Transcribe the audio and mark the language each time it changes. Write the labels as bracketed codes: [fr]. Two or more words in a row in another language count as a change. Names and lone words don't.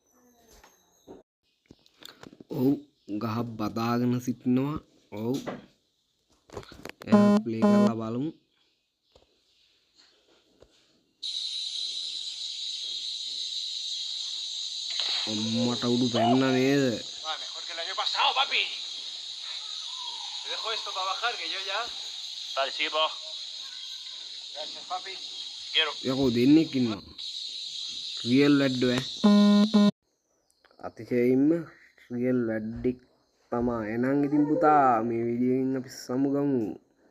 [si] ඔව් ගහ බදාගෙන සිටිනවා. ඔව් එහෙනම් ප්ලේ කරලා බලමු. අම්මට උඩු පැන්න නේද? [es] Mejor que el año pasado, papi. Te dejo esto para bajar, que yo ya... Vale, sigue para abajo. Gracias, papi. Quiero. [si] යකෝ දෙන්නෙක් ඉන්නවා. රියල් වැඩ්ඩෝ ඈ. අතිශයින්ම රියල් වැඩ්ඩෙක් තමා. එහෙනම් ඉතින් පුතා මේ වීඩියෝ එකෙන් අපි සමුගමු.